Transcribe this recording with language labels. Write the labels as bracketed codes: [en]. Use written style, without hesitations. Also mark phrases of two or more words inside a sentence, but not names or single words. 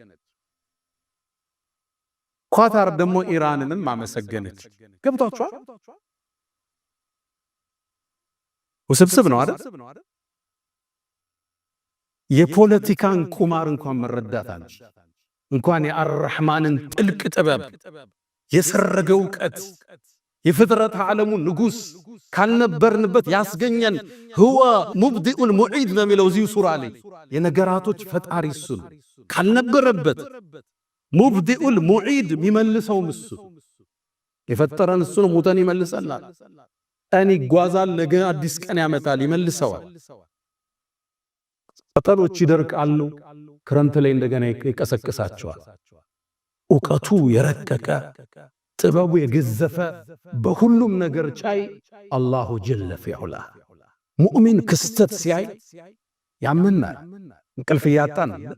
[am] ኳታር ደግሞ ኢራንንም አመሰገነች ገብቷችኋል ውስብስብ ነው አይደል የፖለቲካን ቁማር እንኳን መረዳታል እንኳን የአርህማንን ጥልቅ ጥበብ የሰረገው ዕውቀት የፍጥረት ዓለሙ ንጉስ ካልነበርንበት ያስገኘን [ar] هو مبدئ المعيد [am] ነው የሚለው እዚህ ሱራ ላይ የነገራቶች ፈጣሪ እሱ ካልነበረበት [ar] مبدئ المعيد [am] የሚመልሰው እሱ የፈጠረን እሱ ነው ሙተን ይመልሰናል እኔ ይጓዛል ነገ አዲስ ቀን ያመጣል ይመልሰዋል ቅጠሎች ይደርቃሉ ክረምት ላይ እንደገና ይቀሰቅሳቸዋል ዕውቀቱ የረቀቀ ጥበቡ የገዘፈ በሁሉም ነገር ቻይ [ar] الله جل في علاه [am] ሙእሚን ክስተት ሲያይ ያምናል እንቅልፍ ያጣን